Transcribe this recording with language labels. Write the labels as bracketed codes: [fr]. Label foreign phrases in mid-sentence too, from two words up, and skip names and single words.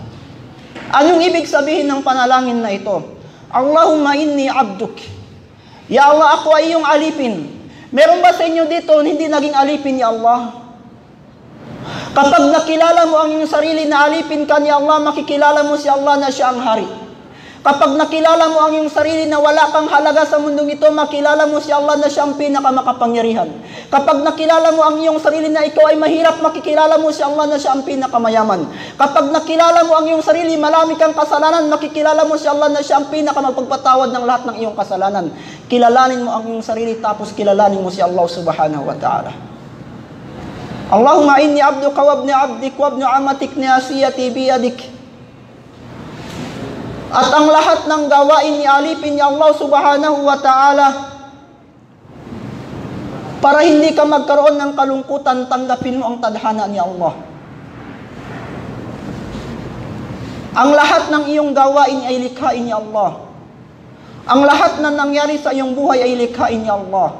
[tl] Anong ibig sabihin ng panalangin na ito? [ar] اللهم إني عبدك. يا الله, [tl] ako ay iyong alipin. Meron ba sa inyo dito hindi naging alipin ni Allah? Kapag nakilala mo ang iyong sarili na alipin ka ni Allah, makikilala mo si Allah na siya ang hari. Kapag nakilala mo ang iyong sarili na wala kang halaga sa mundong ito, makilala mo si Allah na siya ang pinakamakapangyarihan. Kapag nakilala mo ang iyong sarili na ikaw ay mahirap, makikilala mo si Allah na siya ang pinakamayaman. Kapag nakilala mo ang iyong sarili, marami kang kasalanan, makikilala mo si Allah na siya ang pinakamagpagpatawad ng lahat ng iyong kasalanan. Kilalanin mo ang iyong sarili, tapos kilalanin mo si Allah [ar] سبحانه وتعالى. اللهم إني عبدك وابن عبدك وابن أمتك ناصيتي بيدك. [tl] At ang lahat ng gawain ni alipin ni Allah [ar] سبحانه وتعالى, [tl] para hindi ka magkaroon ng kalungkutan, tanggapin mo ang tadhana ni Allah. Ang lahat ng iyong gawain ay likhain ni Allah. Ang lahat na nangyari sa iyong buhay ay likhain ni Allah.